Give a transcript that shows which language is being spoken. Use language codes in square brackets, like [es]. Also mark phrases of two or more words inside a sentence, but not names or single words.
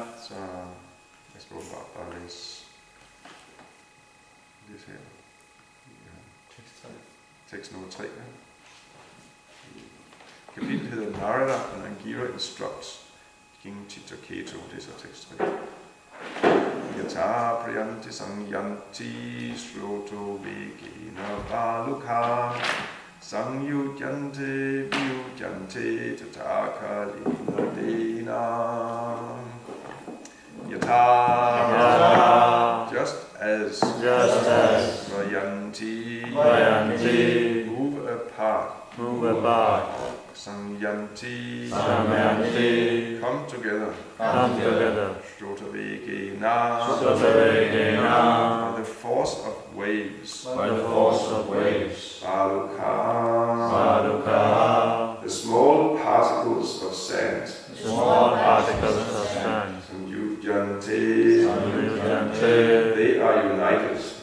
[da] Så jeg skal bare læse her. Tekst nummer 3. Kapitlet hedder Narada and Angira Instructs King Chitraketu. Det er så tekst 3. [sa] यथा प्रयान्ति संयान्ति स्रोतो वेगेन बालुकाः संयुज्यन्ते वियुज्यन्ते तथा कालेन देहिनः. Yata, [en] just as Vayanti, move apart, Samyanti, come together, Shrotavegena, by the force of waves, Baluka, the small particles of sand, they are united.